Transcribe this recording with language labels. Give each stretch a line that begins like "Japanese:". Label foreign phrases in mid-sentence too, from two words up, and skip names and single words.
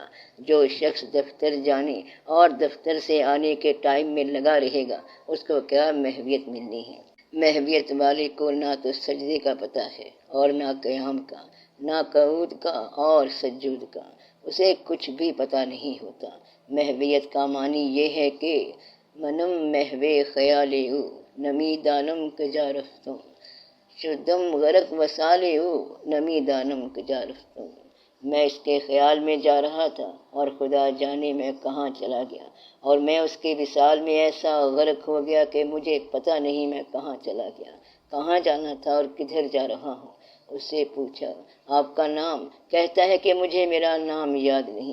Urdu: جو شخص دفتر جانے اور دفتر سے آنے کے ٹائم میں لگا رہے گا اس کو کیا محویت ملنی ہے؟ محویت والے کو نہ تو سجدے کا پتہ ہے اور نہ قیام کا، نہ قعود کا اور سجود کا، اسے کچھ بھی پتہ نہیں ہوتا۔ محویت کا معنی یہ ہے کہ
Persian: منم محوے خیالے او نمی دانم کجا رفتم، شدم غرق وسالے او نمی دانم کجا رفتم۔
Urdu: میں اس کے خیال میں جا رہا تھا اور خدا جانے میں کہاں چلا گیا، اور میں اس کے وصال میں ایسا غرق ہو گیا کہ مجھے پتہ نہیں میں کہاں چلا گیا، کہاں جانا تھا اور کدھر جا رہا ہوں۔ اس سے پوچھا آپ کا نام؟ کہتا ہے کہ مجھے میرا نام یاد نہیں۔